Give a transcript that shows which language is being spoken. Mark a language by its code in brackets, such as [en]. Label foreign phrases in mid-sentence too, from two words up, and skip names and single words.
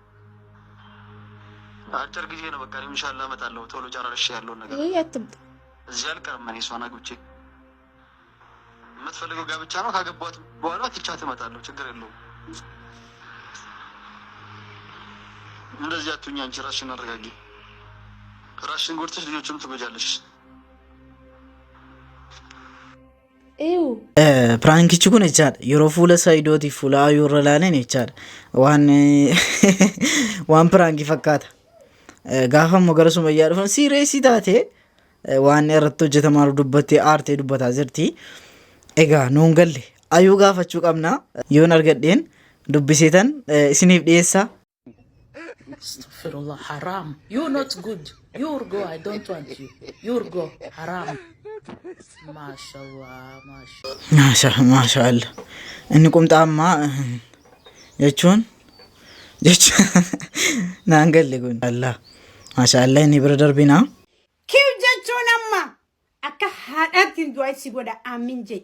[am] አጭር ጊዜ ነው በቃ ኢንሻአላህ እመጣለሁ ቶሎ ጨራርሽ ያለውን ነገር እዚህ አልቀርም። እኔ እሷን አግብቼ የምትፈልገው ጋብቻ ነው። ካገቧት በኋላ ትቻት እመጣለሁ፣ ችግር የለውም። እንደዚህ አትሁኝ። አንቺ ራስሽን አረጋጊ። ራስሽን ጎድተሽ ልጆችም ትጎጃለሽ። [om] Prankichi kun jechaadha yeroo fuula Saayidootiif fuula Ayyuu irra ilaalan jechaadha waan pirankii fakkaata. Gaafa immoo gara Sumayyaa dhufan siireesii taate waan irratti hojjetamaa dubbattee aartee dubbataa jirti. Egaa nuun galle Ayyuu gaafachuu qabna. Yoon argadheen dubbiseetan isiniif dhiyeessa. Astaghfirullah, [en] haram. You're not good. You're go. I don't want you. You're go. Haram. [om] Maashaallah. Inni qumxaammaa jechuun naan galle kun Allah. Maashaallah inni bira darbina. Kiif jechuun amma akka haadhaatti du'aa si godha aamin jedhi.